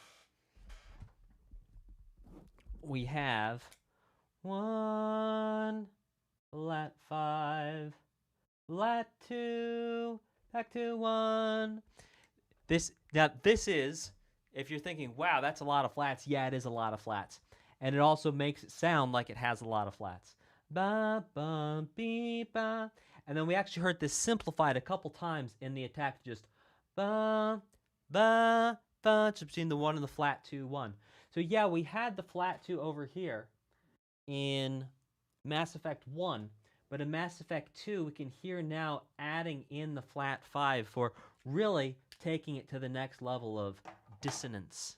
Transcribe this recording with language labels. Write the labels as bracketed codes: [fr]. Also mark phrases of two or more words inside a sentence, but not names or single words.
[en] We have 1, lat 5, lat 2, back to 1. This is, if you're thinking, wow, that's a lot of flats. Yeah, it is a lot of flats. And it also makes it sound like it has a lot of flats. Ba, ba, bee, ba. And then we actually heard this simplified a couple times in the attack, just ba, ba, ba, just between the 1 and the flat 2, 1. So yeah, we had the flat 2 over here in Mass Effect 1, but in Mass Effect 2, we can hear now adding in the flat 5 for really taking it to the next level of dissonance.